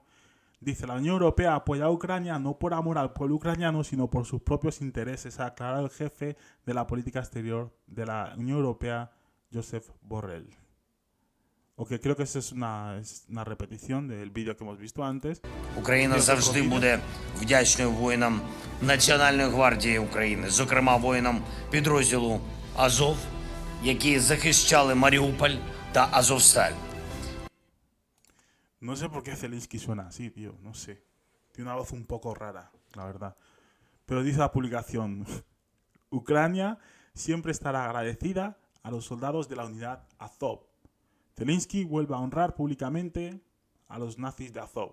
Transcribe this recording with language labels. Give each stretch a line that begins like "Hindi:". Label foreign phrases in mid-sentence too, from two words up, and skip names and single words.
Spanish: Dice, la Unión Europea apoya a Ucrania no por amor al pueblo ucraniano, sino por sus propios intereses, ha aclarado el jefe de la política exterior de la Unión Europea, Josep Borrell. Ok, creo que esa es una repetición del vídeo que hemos visto antes.
Ukrainian: Україна завжди буде вдячною воїнам Національної гвардії України, зокрема воїнам підрозділу Азов, які захищали Маріуполь та Азовсталь.
Spanish: No sé por qué Zelensky suena así, tío, no sé. Tiene una voz un poco rara, la verdad. Pero dice la publicación, Ucrania siempre estará agradecida a los soldados de la unidad Azov. Zelensky vuelve a honrar públicamente a los nazis de Azov.